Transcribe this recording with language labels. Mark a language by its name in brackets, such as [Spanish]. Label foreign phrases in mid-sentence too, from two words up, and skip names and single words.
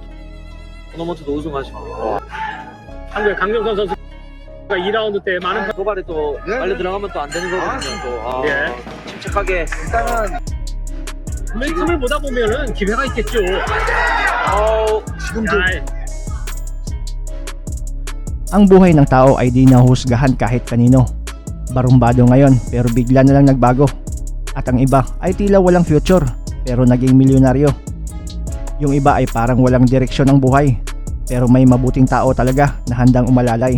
[Korean] 토너먼트도 우승하시고 한국의 강정선 선수가 2라운드 때 많은 도발에 또 네, 빨리 네. 들어가면 또 안 되는 거거든요. 또 예. 침착하게 일단은 momentum을 보다 보면은 기회가 있겠죠. 지금도 야, [Filipino] Ang buhay ng tao ay di nahusgahan kahit kanino. Barumbado ngayon pero bigla na lang nagbago. At ang iba ay tila walang future pero naging milyonaryo. Yung iba ay parang walang direksyon ng buhay pero may mabuting tao talaga na handang umalalay.